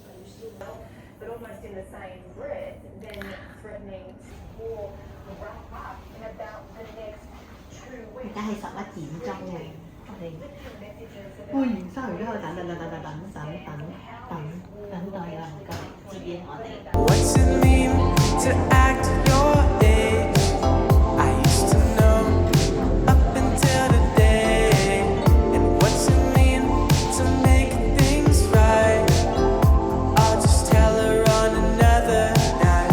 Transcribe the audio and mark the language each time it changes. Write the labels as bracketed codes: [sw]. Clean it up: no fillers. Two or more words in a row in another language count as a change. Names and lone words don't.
[yue] 而家係11點鐘嘅，我哋會員收完之後等待有人過嚟接應我哋。 [en] What's it mean to act your age? I used to know up until today. And what's it mean to make things right? I'll just tell her on another night.